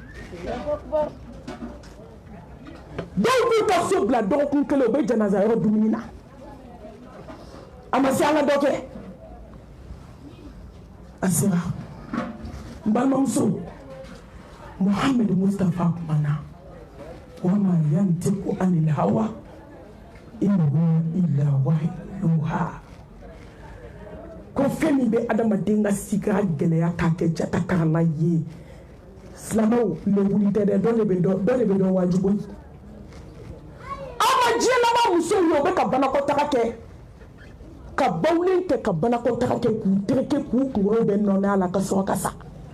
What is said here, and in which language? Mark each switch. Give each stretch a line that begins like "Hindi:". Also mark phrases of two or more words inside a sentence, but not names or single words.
Bambara: dɔw b'u ka so bila dɔgɔkun kelen u bɛ janaza yɔrɔ dumuni na a ma se an ka dɔ kɛ a sera n balimamuso Muhammed Mustafa kumana
Arabic: وما ينطق عن الهوى إن هو إلا وحيها
Bambara: ko fɛn min bɛ adamaden ka siga gɛlɛya k'a kɛ jatakarala ye silamɛw lewuli tɛ dɛ dɔ de bɛ dɔn wajibu aw ma diɲɛ laban musow ye o bɛ ka banakɔtaga kɛ ka bawulen kɛ ka banakɔtaga kɛ k'u tereke k'u kunkolo bɛ nɔnɛ a la ka sɔrɔ ka sa